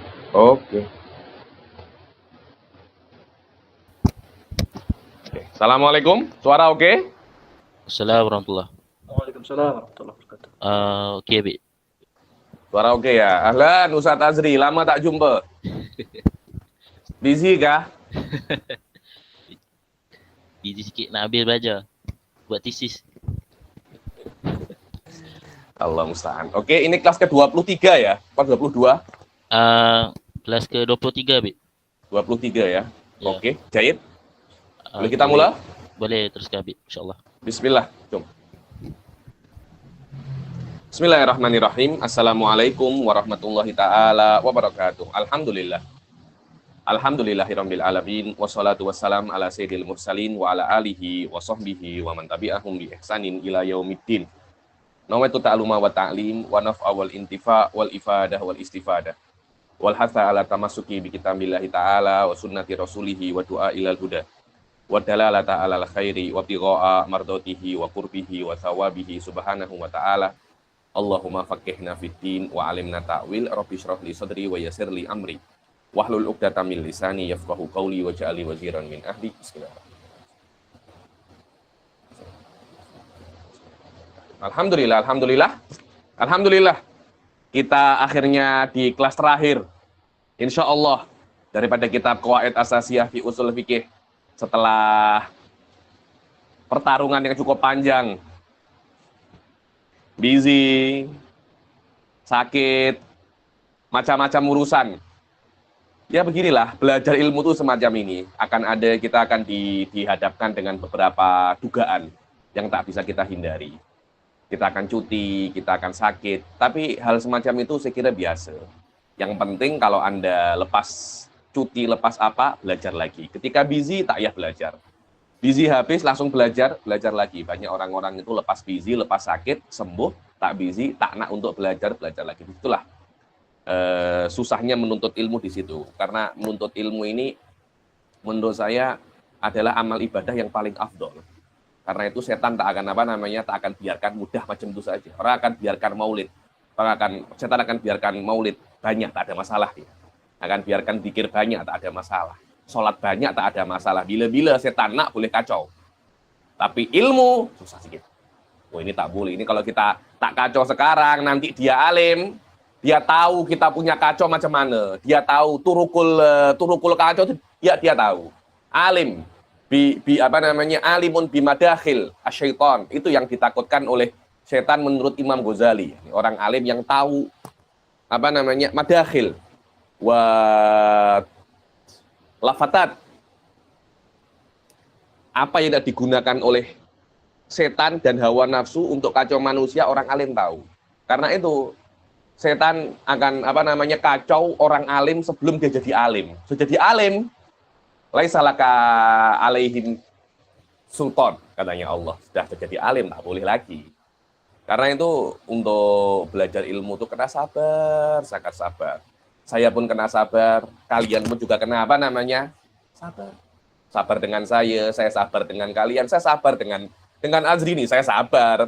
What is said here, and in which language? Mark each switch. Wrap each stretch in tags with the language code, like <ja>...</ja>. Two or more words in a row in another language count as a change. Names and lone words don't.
<ms>Oke. Oke. Assalamualaikum. Suara oke?</ms> <ar>السلام عليكم ورحمة الله. وعليكم السلام ورحمة الله وبركاته.</ar> <ms>Oke, Bi. Suara oke ya. Ahlan Ustadz Azri, lama tak jumpa. Busy kah? Busy sikit nak habis belajar. Buat tesis.</ms> <ar>الله المستعان.</ar> <ms>Oke, ini kelas ke-23 ya? Apa 22? Kelas ke-23, Bi. 23 ya. Ya. Oke, Jahit. Boleh kita Oke, mulai? Bi. Boleh teruskan, Bi. InsyaAllah. Bismillah. Jom.</ms> <ar>بسم الله الرحمن الرحيم. السلام عليكم ورحمة الله تعالى وبركاته. الحمد لله. الحمد لله رب العالمين والصلاة والسلام على سيد المرسلين وعلى آله وصحبه ومن تبعهم بإحسان إلى يوم الدين. نويت التعلم والتعليم والنفع والانتفاع والإفادة والاستفادة والحث على التمسك بكتاب الله تعالى وسنة رسوله والدعاء إلى الهدى والدلالة على الخير وابتغاء مرضاته وقربه وثوابه سبحانه وتعالى. اللهم فقهنا في الدين وعلمنا التأويل رب اشرح لي صدري ويسر لي أمري واحلل عقدة من لساني يفقهوا قولي واجعلني وزيرا من أهلي. بسم الله الرحمن الرحيم. الحمد لله.</ar> <ms>Kita akhirnya di kelas terakhir.</ms> <ar>إن شاء الله</ar> <ms>daripada kitab Qawaid Asasiyah fi Ushul Fiqih setelah pertarungan yang cukup panjang, busy, sakit, macam-macam urusan. Ya beginilah, belajar ilmu itu semacam ini. Kita akan dihadapkan dengan beberapa dugaan yang tak bisa kita hindari. Kita akan cuti, kita akan sakit. Tapi hal semacam itu saya kira biasa. Yang penting kalau Anda lepas cuti, lepas apa, belajar lagi. Ketika busy, tak payah belajar. Busy habis, langsung belajar lagi. Banyak orang-orang itu lepas busy, lepas sakit, sembuh, tak busy, tak nak untuk belajar lagi. Itulah susahnya menuntut ilmu di situ, karena menuntut ilmu ini menurut saya adalah amal ibadah yang paling afdol. Karena itu setan tak akan biarkan mudah macam itu saja. Orang akan biarkan maulid, setan akan biarkan maulid banyak, tak ada masalah dia. Akan biarkan zikir banyak, tak ada masalah. Sholat banyak, tak ada masalah. Bila-bila setan nak boleh kacau. Tapi ilmu susah sedikit. Oh ini tak boleh. Ini kalau kita tak kacau sekarang, nanti dia alim. Dia tahu kita punya kacau macam mana. Dia tahu turukul kacau itu dia tahu.</ms> <ar>عالم عالم بمداخل الشيطان.</ar> <ms>Itu yang ditakutkan oleh setan menurut Imam Ghazali. Orang alim yang tahu</ms> <ar>مداخل ولفتات.</ar> <ms>Apa yang tidak digunakan oleh setan dan hawa nafsu untuk kacau manusia, orang alim tahu. Karena itu setan akan kacau orang alim sebelum dia jadi alim. Sudah jadi alim,</ms> <ar>ليس لك عليهم سلطان,</ar> <ms>katanya Allah. Sudah jadi alim, tak boleh lagi. Karena itu untuk belajar ilmu itu kena sabar, sangat sabar. Saya pun kena sabar, kalian pun juga kena sabar. Sabar dengan saya sabar dengan kalian, saya sabar dengan Azri ini, saya sabar.</ms>